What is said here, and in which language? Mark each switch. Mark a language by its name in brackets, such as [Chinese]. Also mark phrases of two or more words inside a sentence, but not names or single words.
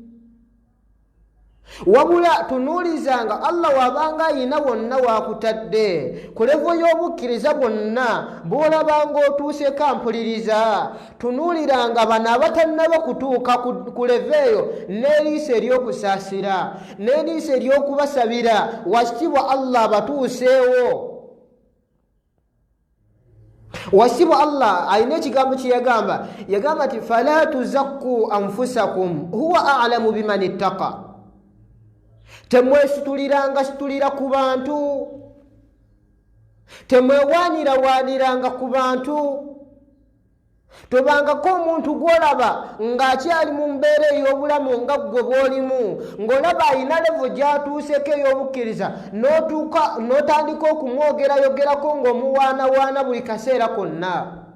[Ganda] wabula tunuulizanga Allah wabanga ayina wonna wakutadde ku levo y'obukkiriza bwonna bw'olabanga otuuseko mpuliriza tunuuliranga bano abatannaba kutuuka ku levo eyo n'eriiso ery'okusaasira n'eriiso ery'okubasabira wakitiibwa Allah abatuuseewo. wakitiibwa Allah alina ekigambo kye yagamba nti [Arabic] فلا تزكوا أنفسكم هو أعلم بمن اتقى. [Ganda] temwesituliranga situlira ku bantu temwewaanirawaaniranga ku bantu tobangako omuntu gw'olaba ng'akyali mu mbeera ey'obulamu nga ggwe bw'olimu ng'olaba alina levo gy'atuuseko ey'obukkiriza n'otandika okumwogerayogerako ng'omuwaanawaana buli kaseera konna.